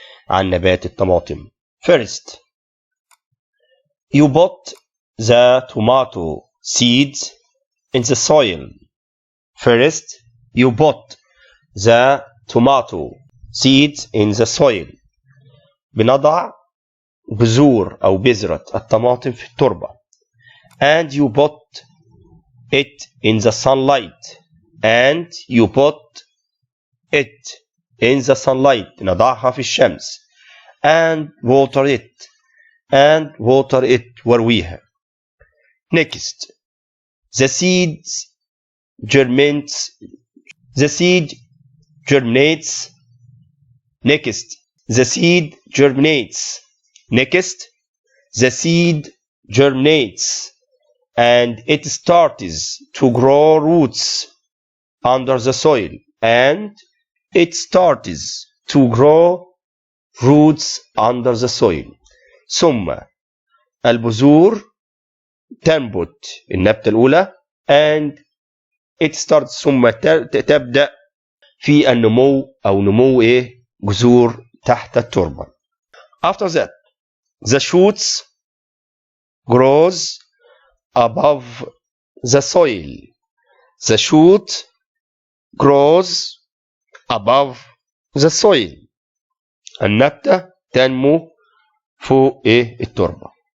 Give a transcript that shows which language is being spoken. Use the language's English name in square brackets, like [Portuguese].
[Arabic] عن نبات الطماطم. [English] First, you put the tomato seeds in the soil. First, you put the tomato seeds in the soil. [Arabic] بنضع بذور أو بذرة الطماطم في التربة. [English] And you put it in the sunlight. And you put it in the sunlight. [Arabic] نضعها في الشمس. [English] And water it. And water it [Arabic] وارويها. [English] Next, the seeds germinates. The seed germinates. Next, the seed germinates. Next, the seed germinates. And it starts to grow roots under the soil. And it starts to grow roots under the soil. [Arabic] ثم البذور تنبت النبتة الأولى [English] and it starts [Arabic] ثم تبدأ في النمو أو نمو جذور تحت التربة. [English] After that, the shoots grows above the soil. The shoot grows above the soil. [Arabic] النبتة تنمو فوق التربة.